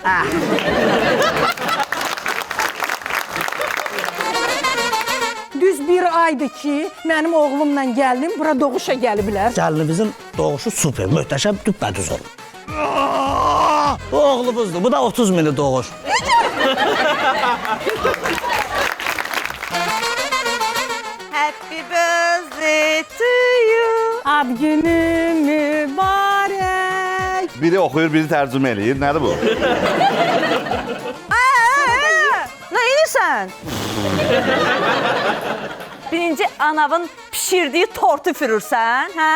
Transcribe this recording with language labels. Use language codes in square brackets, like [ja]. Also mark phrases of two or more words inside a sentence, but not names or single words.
[az] Düz bir aydır ki, mənim oğlumla gəlinim bura doğuşa gəliblər. Gəlinimizin doğuşu super, möhtəşəm, düppədüz olur. Bu oğlumuzdur, bu da 30 mini doğuş. [en] Happy birthday to you. [az] Ad günü mübarək. Biri oxuyur, biri tərcümə eləyir. Nədir bu? Nə edirsən? Birinci anavın pişirdiği tortu üfürürsən, hə?